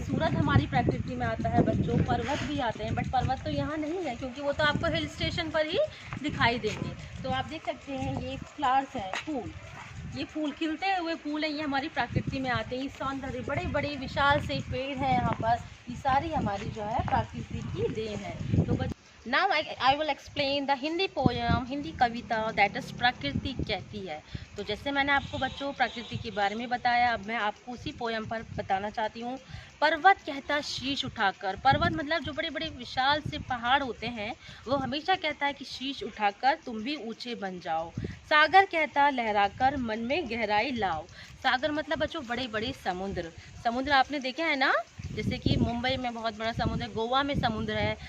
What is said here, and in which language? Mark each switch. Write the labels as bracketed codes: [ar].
[hi] सूरज हमारी प्रकृति में आता है बच्चों, पर्वत भी आते हैं, बट पर्वत तो यहाँ नहीं है क्योंकि वो तो आपको हिल स्टेशन पर ही दिखाई देंगे। तो आप देख सकते हैं ये फ्लावर्स है, फूल, ये फूल खिलते हुए फूल है, ये हमारी प्रकृति में आते हैं। ये सौंदर्य, बड़े बड़े विशाल से पेड़ हैं यहाँ पर, ये सारी हमारी जो है प्रकृति की देन है। [en] तो Now I will explain the Hindi poem, [hi] Hindi Kavita [en] that is [hi] प्रकृति कहती है। तो जैसे मैंने आपको बच्चों प्रकृति के बारे में बताया, अब मैं आपको उसी पोयम पर बताना चाहती हूँ। पर्वत कहता शीश उठाकर, पर्वत मतलब जो बड़े बड़े विशाल से पहाड़ होते हैं, वो हमेशा कहता है कि शीश उठाकर तुम भी ऊंचे बन जाओ। सागर कहता लहराकर मन में गहराई लाओ। सागर मतलब बच्चों बड़े बड़े समुद्र आपने देखे हैं ना, जैसे कि मुंबई में बहुत बड़ा समुद्र है, गोवा में समुद्र है।